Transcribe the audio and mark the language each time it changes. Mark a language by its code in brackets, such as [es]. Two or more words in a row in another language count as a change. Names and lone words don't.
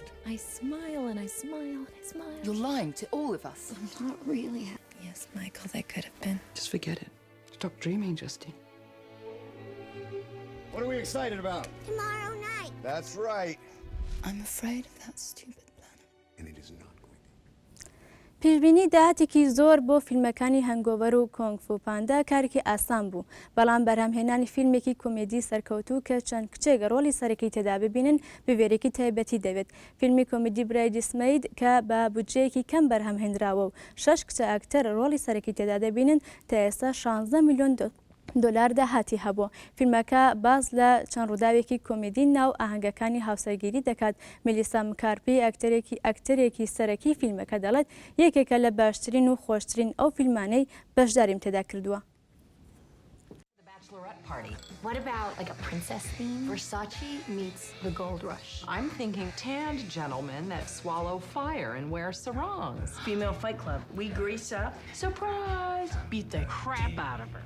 [en] I smile and I smile and I smile. You're lying to all of us. I'm not really happy. Yes, Michael, they could have been. Just forget it. Stop dreaming, Justine. What are we excited about? Tomorrow night. That's right. I'm afraid of that stupid planet. And it is not. [ckb] پیشبینی داهاتێکی زۆر بۆ فیلمەکانی هەنگۆڤەر و کۆنگفو پاندا کارێکی ئاسان بوو، بەڵام بەرهەمهێنانی فیلمێکی کۆمێدی سەرکەوتوو کە چەند کچێک ڕۆلی سەرەکی تێدا ببینن بوێرێکی تایبەتی دەوێت. فیلمی کۆمێدی برایدسمەید کە بە بودجەیەکی کەم بەرهەمهێنراوە و 6 کچە ئاکتەر ڕۆلی سەرەکی تێدا دەبینن تا ئێستا 16 میلیۆن دلار داهاتی هەبووە. فیلمەکە باز لە چەند ڕووداوێکی کۆمێدی ناو ئاهەنگەکانی هاوسەرگیری دەکات. ملیسا مکارپی ئەکتەرێکی سەرەکی فیلمەکە دەڵێت یەکێکە لە باشترین و خۆشترین ئەو فیلمانەی بەشداریم تێدا کردووە. [en] Party. What about like a princess theme? Versace meets the gold rush. I'm thinking tanned gentlemen that swallow fire and wear sarongs. Female Fight Club. We grease up. Surprise! Beat the crap out of her.